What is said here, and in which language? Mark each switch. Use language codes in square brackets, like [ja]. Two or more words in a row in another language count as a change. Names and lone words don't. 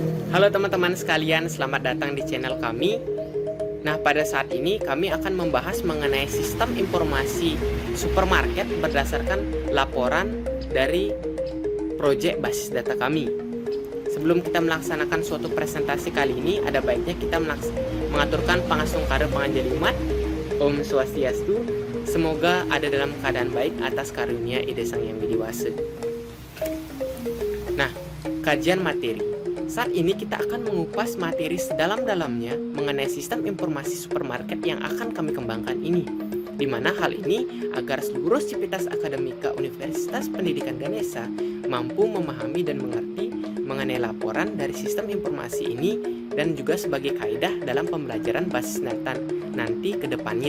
[id] Halo teman-teman sekalian, selamat datang di channel kami. Nah, pada saat ini kami akan membahas mengenai sistem informasi supermarket berdasarkan laporan dari proyek basis data kami. Sebelum kita melaksanakan suatu presentasi kali ini, ada baiknya kita mengaturkan [ban] pangasungkara panganjalimat. Om Swastiastu. [id] Semoga ada dalam keadaan baik atas karunia Ida Sang Yang Widiwasa. Nah, kajian materi. Saat ini kita akan mengupas materi sedalam-dalamnya mengenai sistem informasi supermarket yang akan kami kembangkan ini. Di mana hal ini agar seluruh sivitas akademika Universitas Pendidikan Ganesha mampu memahami dan mengerti mengenai laporan dari sistem informasi ini dan juga sebagai kaidah dalam pembelajaran basis data nanti ke depannya.